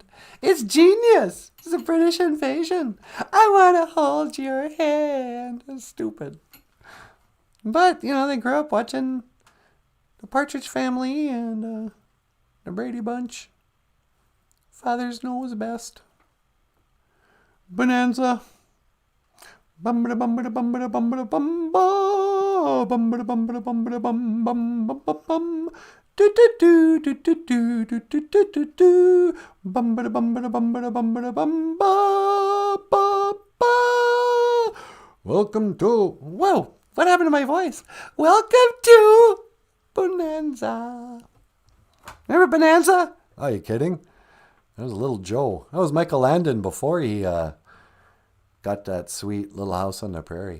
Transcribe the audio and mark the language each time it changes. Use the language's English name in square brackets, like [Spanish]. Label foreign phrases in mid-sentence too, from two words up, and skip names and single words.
[English] It's genius. It's a British invasion. I want to hold your hand. It's stupid. But, you know, they grew up watching the Partridge Family and the Brady Bunch. Fathers knows best. Bonanza. Bumbada bumbada bumbada bumbada bumba. Bumbada bumbada bumbada bum bum bum bum bum. Do do do do do do do do do do do. Bumbada bumbada bumbada bumbada bumba ba ba. Welcome to, whoa, what happened to my voice? Welcome to Bonanza. Remember Bonanza? Are you kidding? That was Little Joe. That was Michael Landon before he got that sweet Little House on the Prairie.